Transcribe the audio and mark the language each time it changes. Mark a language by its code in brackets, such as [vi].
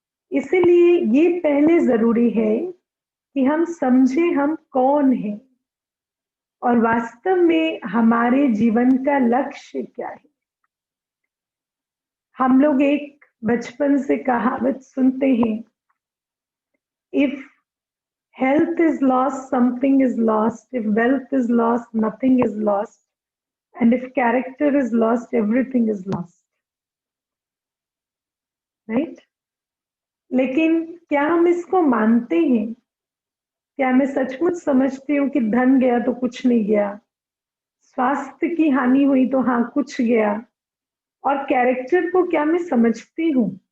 [hi] इसीलिए ये पहले जरूरी है कि हम समझे हम कौन हैं और वास्तव में हमारे जीवन का लक्ष्य क्या है। हम लोग एक बचपन से कहावत सुनते हैं, [en] if health is lost, [hi] something is lost. [en] If wealth is lost, nothing is lost. And if character is lost, everything is lost. Right? [hi] लेकिन क्या हम इसको मानते हैं? क्या मैं सचमुच समझती हूँ कि धन गया तो कुछ नहीं गया, स्वास्थ्य की हानि हुई तो हाँ कुछ गया, और कैरेक्टर को क्या मैं समझती हूँ?